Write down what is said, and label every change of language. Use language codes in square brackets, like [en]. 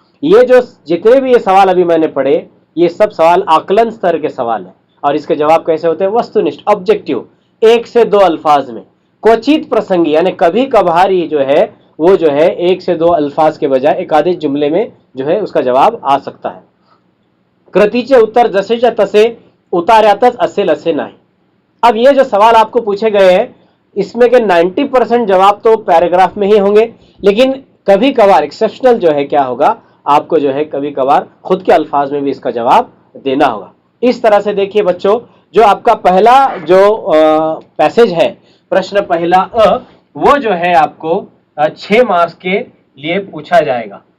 [hi] ये जो जितने भी ये सवाल अभी मैंने पढ़े, ये सब सवाल आकलन स्तर के सवाल है। और इसके जवाब कैसे होते हैं, वस्तुनिष्ठ, ऑब्जेक्टिव, एक से दो अल्फाज में, [mr] क्वचित प्रसंगी, [hi] यानी कभी कभार जो है वो जो है एक से दो अल्फाज के बजाय एक आधे जुमले में जो है उसका जवाब आ सकता है। [mr] कृतीचे उत्तर जसेच्या तसे उतार्यातच असेल असे नाही। [hi] अब ये जो सवाल आपको पूछे गए हैं इसमें के 90% जवाब तो पैराग्राफ में ही होंगे, लेकिन कभी कभार एक्सेप्शनल जो है क्या होगा, आपको जो है कभी कभार खुद के अल्फाज में भी इसका जवाब देना होगा। इस तरह से देखिए बच्चों, जो आपका पहला जो पैसेज है, प्रश्न पहला वो जो है आपको 6 मार्क्स के लिए पूछा जाएगा।